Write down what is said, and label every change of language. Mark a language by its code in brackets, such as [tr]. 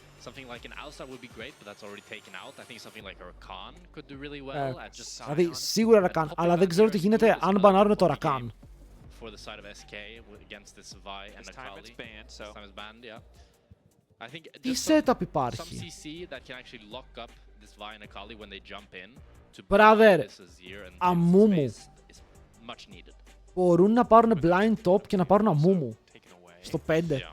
[en] Something like an Alistar would be great, but that's already taken out. I think something like a Rakan could do really well at just [el] δηλαδή, σίγουρα Rakan, αλλά δεν ξέρω τι γίνεται αν μπανάρουν το Rakan. [en] For the side of SK against this Vi and Akali. This time is banned, yeah. I think [el] Τι setup υπάρχει. [en] some CC that can actually lock up this Vi and Akali when they jump in to Brother, this Azir and Amumu. is much needed. [el] Μπορούν να πάρουν blind top και να πάρουν Amumu στο 5.